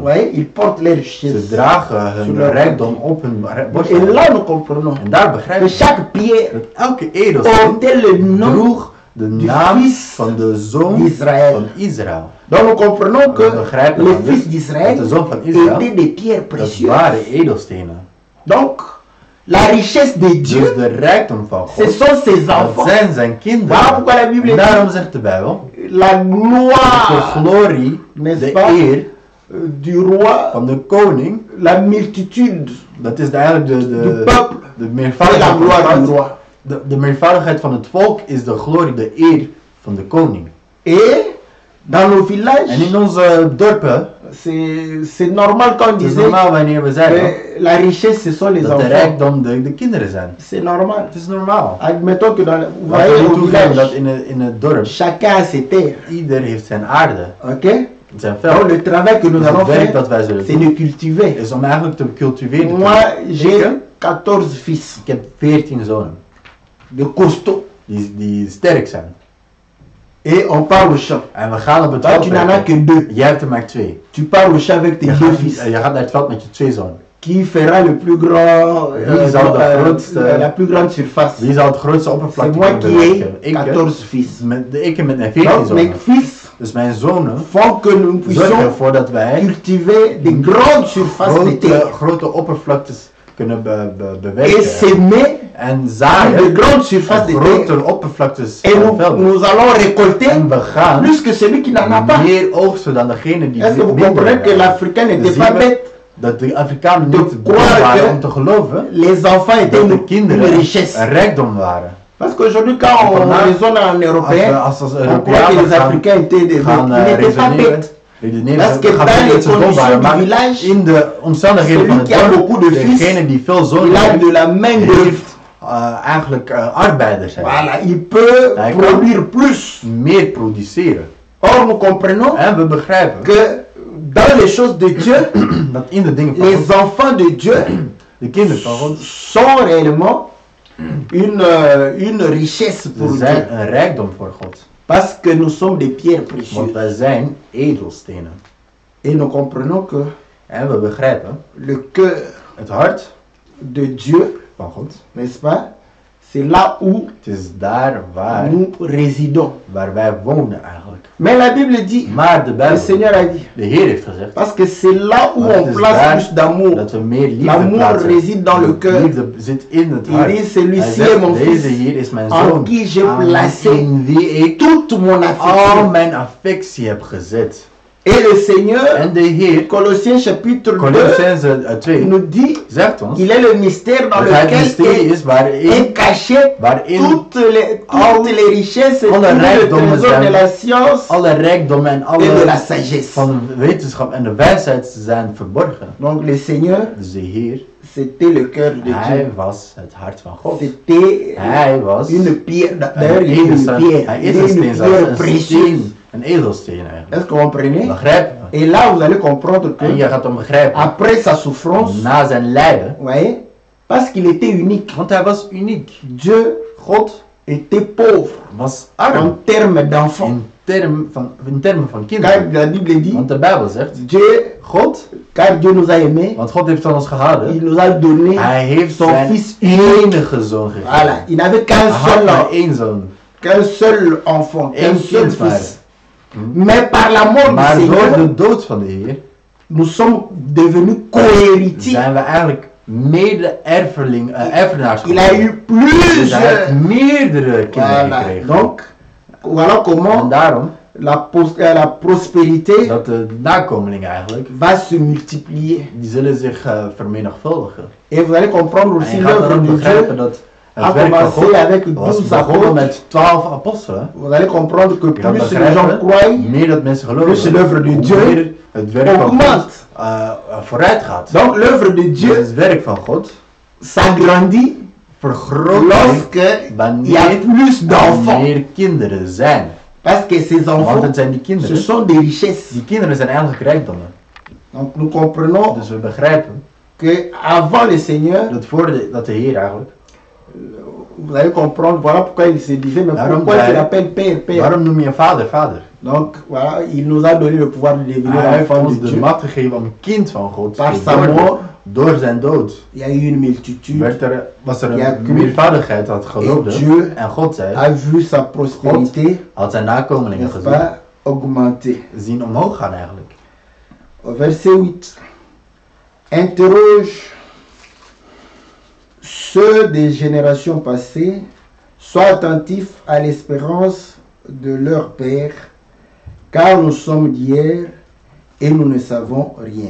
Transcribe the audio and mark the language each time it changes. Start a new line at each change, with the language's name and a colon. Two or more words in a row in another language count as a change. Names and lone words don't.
French: voyez, ils portent leurs
Dutch: Ze
French: richesses.
Dutch: dragen
French: Sur
Dutch: hun
French: leur
Dutch: rijkdom op hun borst.
French: Et là, nous comprenons
Dutch: En daar begrijp
French: que
Dutch: je
French: chaque pierre
Dutch: dat elke edelsteen
French: portait le nom
Dutch: droeg de
French: du
Dutch: naam
French: fils
Dutch: van de zoon
French: d'Israël.
Dutch: van Israël.
French: Donc nous comprenons que
Dutch: We begrijpen
French: les
Dutch: dan dus
French: fils d'Israël
Dutch: dat de zoon van Israël,
French: étaient des pierres
Dutch: dat
French: précieuses.
Dutch: waren edelstenen.
French: Donc, la richesse de
Dutch: Dus
French: Dieu,
Dutch: de rijkdom van
French: ce
Dutch: God,
French: sont ses
Dutch: dat
French: enfants.
Dutch: zijn zijn kinderen.
French: Voilà pourquoi la Bible
Dutch: En
French: dit
Dutch: daarom zegt de Bijbel,
French: la
Dutch: dat de
French: gloire
Dutch: glorie,
French: n'est-ce
Dutch: de
French: pas,
Dutch: eer
French: du roi,
Dutch: van de koning,
French: la multitude
Dutch: dat is eigenlijk
French: du
Dutch: de
French: peuple,
Dutch: de
French: et
Dutch: meervoudigheid
French: la
Dutch: van het
French: gloire du
Dutch: volk.
French: roi.
Dutch: De meervoudigheid van het volk is de glorie, de eer van de koning.
French: Et dans nos
Dutch: En
French: villages,
Dutch: in onze dorpen,
French: c'est normal quand on
Dutch: het is
French: disait
Dutch: normaal wanneer we zeggen
French: que la richesse, ce sont les
Dutch: dat de
French: enfants.
Dutch: rijkdom de kinderen zijn.
French: C'est normal.
Dutch: Het is normaal.
French: Admettons que dans, vous
Dutch: Laten
French: voyez
Dutch: we
French: au
Dutch: toegeven dat
French: village,
Dutch: in het dorp
French: chacun a ses terres.
Dutch: ieder heeft zijn aarde,
French: Ok?
Dutch: zijn
French: Donc
Dutch: veld.
French: le travail que nous
Dutch: Dus
French: allons
Dutch: het werk
French: faire,
Dutch: dat wij zullen
French: c'est
Dutch: doen
French: de cultiver.
Dutch: is om eigenlijk te cultiveren.
French: Moi, j'ai 14 fils,
Dutch: Ik heb 14 zonen
French: de costauds.
Dutch: die sterk zijn.
French: Et on part au champ.
Dutch: En we gaan op het
French: Toi,
Dutch: veld
French: tu n'en as
Dutch: werken.
French: que 2.
Dutch: Jij hebt er maar 2.
French: Tu pars au champ avec tes
Dutch: Je
French: 2 fils.
Dutch: gaat naar het veld met je 2 zonen.
French: Qui fera le plus grand,
Dutch: Wie zal de grootste-
French: la plus grande surface?
Dutch: Wie zal het grootste
French: C'est
Dutch: oppervlakte
French: moi
Dutch: kunnen
French: qui ai
Dutch: bereiken? Ik,
French: 14 fils.
Dutch: ik met mijn 14
French: Donc mes
Dutch: zonen.
French: fils
Dutch: Dus mijn zonen
French: font que nous
Dutch: zorgen
French: puissions
Dutch: ervoor dat wij
French: cultiver des grandes surfaces de terre.
Dutch: grote oppervlaktes kunnen
French: et
Dutch: bewerken
French: s'aimer
Dutch: en
French: de
Dutch: zaaien
French: grandes surfaces de
Dutch: op
French: terre.
Dutch: grotere oppervlaktes
French: Et
Dutch: van
French: nous
Dutch: velden.
French: allons récolter
Dutch: En we gaan
French: plus que celui qui n'en a pas.
Dutch: meer oogsten dan degene die
French: Est-ce que vous
Dutch: minder
French: comprenez que
Dutch: hebben.
French: l'Africain
Dutch: Dan
French: n'était
Dutch: zien
French: pas
Dutch: we
French: bête?
Dutch: dat de Afrikanen
French: De
Dutch: niet dom
French: croire
Dutch: waren
French: que
Dutch: om te geloven
French: Les enfants étaient
Dutch: dat de
French: une
Dutch: kinderen
French: richesse.
Dutch: een rijkdom waren.
French: Parce qu'aujourd'hui, quand on raisonne en européen,
Dutch: Als
French: on croit que
Dutch: Europeanen
French: les Africains étaient des
Dutch: gaan
French: ils n'étaient pas bêtes.
Dutch: redeneren,
French: Parce que
Dutch: gaan
French: dans
Dutch: zeggen
French: les
Dutch: dat ze dom
French: conditions
Dutch: waren,
French: du
Dutch: maar
French: village,
Dutch: in de omstandigheden
French: celui
Dutch: van het
French: qui a beaucoup de
Dutch: dorp,
French: fils,
Dutch: degene die veel zonen
French: il a
Dutch: heeft,
French: de la main d'œuvre.
Dutch: heeft eigenlijk arbeiders zijn.
French: Voilà, il peut
Dutch: Hij kan
French: produire plus.
Dutch: meer produceren.
French: Or, nous comprenons
Dutch: En we begrijpen
French: que dans les choses de Dieu,
Dutch: dat in de dingen van
French: les
Dutch: God,
French: enfants de Dieu
Dutch: de kinderen van God,
French: sont réellement une richesse pour
Dutch: ze
French: Dieu.
Dutch: zijn een rijkdom voor God.
French: Parce que nous sommes des pierres
Dutch: Want
French: précieuses.
Dutch: wij zijn edelstenen.
French: Et nous comprenons que
Dutch: En we begrijpen
French: le cœur
Dutch: het hart
French: de Dieu,
Dutch: van God.
French: n'est-ce pas? C'est là où
Dutch: Het is daar
French: nous résidons.
Dutch: waar wij wonen eigenlijk.
French: Mais la Bible dit,
Dutch: Maar de
French: le
Dutch: Bijbel,
French: Seigneur a dit,
Dutch: de Heer heeft gezegd
French: parce que c'est là où
Dutch: Maar het
French: on
Dutch: is
French: place
Dutch: daar
French: plus d'amour.
Dutch: dat we meer liefde
French: L'amour
Dutch: plaatsen.
French: réside dans le cœur.
Dutch: Liefde zit in het
French: Il
Dutch: hart.
French: dit, celui-ci
Dutch: Hij zegt,
French: est mon
Dutch: deze
French: fils,
Dutch: hier is mijn
French: en
Dutch: zoon,
French: qui j'ai
Dutch: aan
French: placé
Dutch: in wie ik
French: toute mon
Dutch: al
French: affection.
Dutch: mijn affectie heb gezet.
French: Et le Seigneur,
Dutch: En de Heer,
French: Colossiens chapitre 2,
Dutch: Colossense 2,
French: nous dit,
Dutch: zegt ons
French: il est le mystère dans
Dutch: dat hij het
French: lequel
Dutch: mysterie is
French: est
Dutch: waarin,
French: caché toutes les richesses et tous
Dutch: alle
French: les
Dutch: rijkdommen
French: trésors
Dutch: zijn.
French: de la science
Dutch: alle rijkdommen en
French: et de la
Dutch: alle
French: sagesse.
Dutch: van wetenschap en de wijsheid zijn verborgen.
French: Donc le Seigneur,
Dutch: Dus de Heer,
French: c'était le cœur de
Dutch: hij
French: Dieu.
Dutch: was het hart van God.
French: C'était
Dutch: Hij was
French: une pierre. D'ailleurs,
Dutch: een
French: il est une
Dutch: edelsteen.
French: pierre.
Dutch: Hij
French: Il
Dutch: is
French: est
Dutch: een
French: une
Dutch: steen, zelfs
French: pierre
Dutch: een
French: précieuse.
Dutch: steen, een edelsteen eigenlijk.
French: Est-ce que vous comprenez?
Dutch: Begrijp je?
French: Et là, vous allez comprendre
Dutch: En je
French: que
Dutch: gaat dan begrijpen,
French: après sa souffrance,
Dutch: na zijn lijden,
French: vous voyez, parce qu'il était unique,
Dutch: want hij was uniek.
French: Dieu
Dutch: God
French: était pauvre
Dutch: was
French: en
Dutch: arm
French: termes d'enfants.
Dutch: in termen van
French: Car
Dutch: kinderen.
French: la Bible dit,
Dutch: Want de Bijbel zegt,
French: Dieu,
Dutch: God,
French: car Dieu nous a aimés,
Dutch: want God heeft van ons gehouden,
French: il nous a donné
Dutch: hij heeft
French: son
Dutch: zijn
French: fils unique.
Dutch: enige zoon gegeven.
French: Voilà, il n'avait
Dutch: Hij had maar
French: qu'un
Dutch: één zoon.
French: seul enfant, qu'un
Dutch: Eén
French: seul
Dutch: kind maar.
French: fils. Mais par la mort
Dutch: Maar
French: du
Dutch: door
French: Seigneur,
Dutch: de dood van de Heer
French: nous sommes devenus co-héritiers.
Dutch: zijn we eigenlijk erfenaars
French: Il a eu
Dutch: Dus hij heeft
French: plusieurs.
Dutch: meerdere kinderen
French: Voilà.
Dutch: gekregen.
French: Donc, voilà
Dutch: En
French: comment
Dutch: daarom
French: la prospérité
Dutch: dat de nakomelingen eigenlijk,
French: va se multiplier.
Dutch: die zullen zich vermenigvuldigen.
French: Et vous allez comprendre
Dutch: En
French: aussi
Dutch: je gaat
French: l'œuvre
Dutch: dan
French: de
Dutch: begrijpen
French: Dieu.
Dutch: dat
French: a
Dutch: het werk van
French: commencé
Dutch: God
French: avec
Dutch: was
French: 12
Dutch: begonnen
French: apôtres.
Dutch: met 12 apostelen.
French: Vous allez comprendre que
Dutch: Je gaat
French: plus les gens
Dutch: begrijpen,
French: croient,
Dutch: meer dat mensen
French: plus
Dutch: geloven,
French: l'œuvre de
Dutch: hoe
French: Dieu
Dutch: meer het werk van God
French: augmente.
Dutch: vooruit gaat.
French: Donc l'œuvre de
Dutch: Dus
French: Dieu
Dutch: het werk van God
French: s'agrandit
Dutch: vergroot
French: lorsque il y a plus d'enfants.
Dutch: meer kinderen zijn.
French: Parce que ces
Dutch: Want
French: enfants,
Dutch: het zijn die
French: ce
Dutch: kinderen.
French: sont des richesses.
Dutch: Die kinderen zijn eigenlijk rijkdommen.
French: Donc nous comprenons
Dutch: Dus we begrijpen
French: que avant le Seigneur,
Dutch: dat de Heer eigenlijk,
French: vous allez comprendre, voilà pourquoi il se disait, mais
Dutch: Waarom
French: pourquoi il
Dutch: zei-
French: l'appelle Père, Père.
Dutch: waarom noem je vader, vader?
French: Donc voilà, il nous a donné le pouvoir de devenir
Dutch: Hij heeft
French: enfant
Dutch: ons
French: de
Dutch: de
French: Dieu.
Dutch: macht gegeven om kind van God
French: Par
Dutch: te
French: sa
Dutch: worden.
French: mort,
Dutch: Door zijn dood
French: il y a eu une multitude,
Dutch: was er Ja, een meervoudigheid dat
French: et
Dutch: geloofde.
French: Dieu
Dutch: En God zei,
French: a vu sa prospérité,
Dutch: had zijn nakomelingen
French: n'est-ce
Dutch: gezien,
French: pas, augmenter.
Dutch: zien omhoog gaan eigenlijk.
French: Au verset 8, interroge ceux des générations passées, sois attentif à l'espérance de leur Père, car nous sommes d'hier et nous ne savons rien.